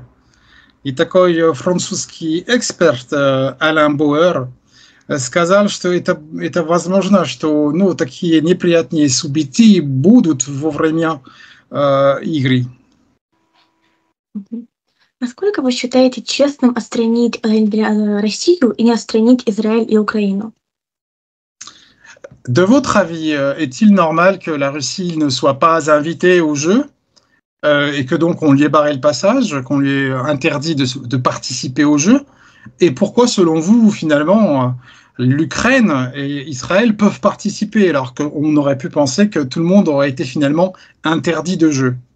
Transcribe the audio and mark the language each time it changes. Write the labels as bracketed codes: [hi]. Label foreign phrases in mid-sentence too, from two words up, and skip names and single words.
[ru] И такой французский эксперт Алан Буэр сказал, что это возможно, что такие неприятные события будут во время игры. Насколько вы считаете честным отстранить Россию и не отстранить Израиль и Украину? [fr] De votre avis, est-il normal que la Russie ne soit pas invitée au jeu et que donc on lui ait barré le passage, qu'on lui ait interdit de participer au jeu? Et pourquoi, selon vous, finalement, l'Ukraine et Israël peuvent participer alors qu'on aurait pu penser que tout le monde aurait été finalement interdit de jeu?